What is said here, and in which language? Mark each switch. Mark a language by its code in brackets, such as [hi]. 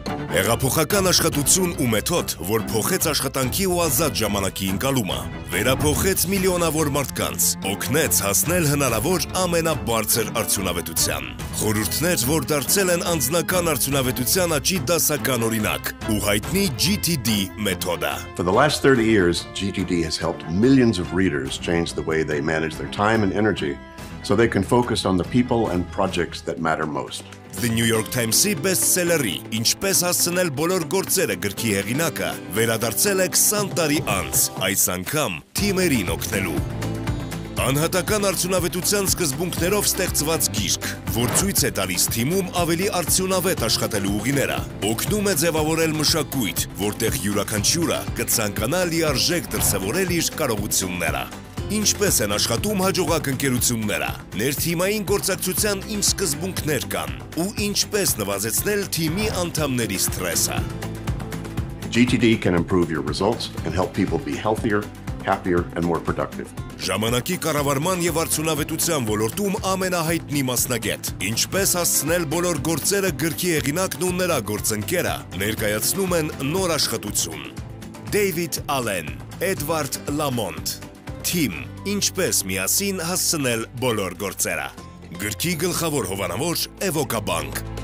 [hy] Հեղափոխական աշխատություն ու մեթոդ, որ փոխեց աշխատանքի ու ազատ ժամանակի ընկալումը, վերափոխեց միլիոնավոր մարդկանց, օգնեց հասնել հնարավոր ամենաբարձր արդյունավետության։ Խորհուրդներ, որ դարձել են անձնական արդյունավետության աճի դասական օրինակ, ու հայտնի GTD մեթոդը։ [en] For the last 30 years, GTD has helped millions of readers change the way they manage their time and energy so they can focus on the people and projects that matter most. [hy] The New York Times-ի բեսթսելերի «Ինչպես հասցնել բոլոր գործերը» գրքի հեղինակը վերադարձել է 20 տարի անց, այս անգամ թիմերին օգնելու։ Անհատական արդյունավետության սկզբունքներով ստեղծված գիրք, որ ցույց է տալիս թիմում ավելի արդյունավետ աշխատելու ուղիները, օգնում է ձևավորել մշակույթ, որտեղ յուրաքանչյուրը կցանկանա լիարժեք դրսևորել իր կարողությունները։ Ինչպես են աշխատում հաջողակ ընկերությունները, ներթիմային գործակցության ինչ սկզբունքներ կան ու ինչպես նվազեցնել թիմի անդամների սթրեսը։ [en] GTD can improve your results and help people be healthier, happier, and more productive. [hy] Ժամանակի կառավարման եւ արդյունավետության ոլորտում ամենահայտնի մասնագետ, ինչպես հասցնել բոլոր գործերը գրքի հեղինակն ու նրա գործընկերը ներկայացնում են նոր աշխատություն։ David Allen, Edward Lamont Թիմ, ինչպես միասին հասցնել բոլոր գործերը։ Գրքի գլխավոր հովանավոր Էվոկաբանկ։